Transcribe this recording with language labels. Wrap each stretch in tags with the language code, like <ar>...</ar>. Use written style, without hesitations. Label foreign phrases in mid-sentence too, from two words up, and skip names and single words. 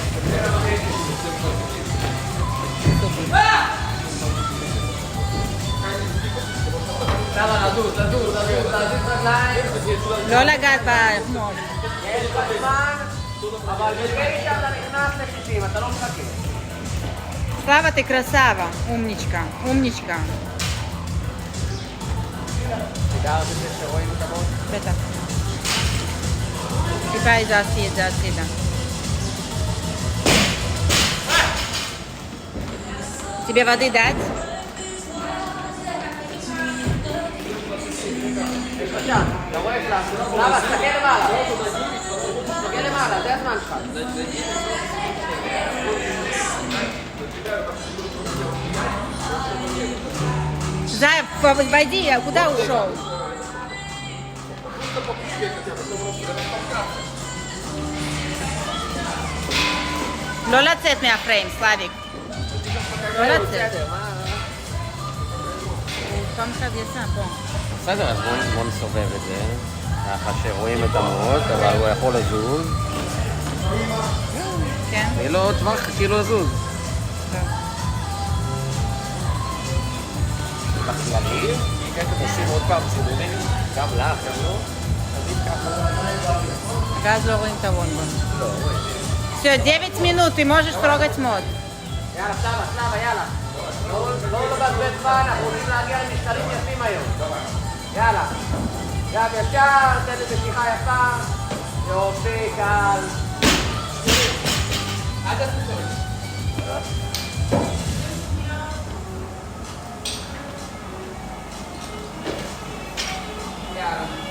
<he>סופי. יאללה, לזוז, להזיז רגליים. לא לגעת בחמור. יש לך זמן, אבל ב-9 אתה נכנס ל-60, אתה לא מחכה.</he> <ru>Слава, ты красава, умничка, умничка.</ru> <he>סידרת את זה שרואים את המות? בטח. טיפה הזזתי את זה הצידה.</he> <ru>Тебе воды дать?</ru> <he>בבקשה, אתה רואה שלך? למה? תסתכל למעלה. תסתכל למעלה, זה הזמן שלך.</he> <ru>Зая, войди, а куда ушел?</ru> <he>לא לצאת מהפריים, סלאביק. לא לצאת. הוא שם קו יצא פה. בסדר, אז בואו נסובב את זה, ככה שרואים את המות, אבל הוא יכול לזוז. כן? תני לו עוד טווח כאילו לזוז. בכללי, כן, עושים עוד פעם סיבובים, גם לך, גם לא. תמיד ככה. ואז לא רואים את הוונבון. לא, רואים.</he> <ru>Все, 9 минут, ты можешь трогать мод.</ru> <he>יאללה, סלאבה, יאללה. לא לבזבז זמן, אנחנו רוצים להגיע למשקלים יפים היום. יאללה. יאללה, ישר, תן לי בשיחה יפה. יופי, קל. יאללה.</he>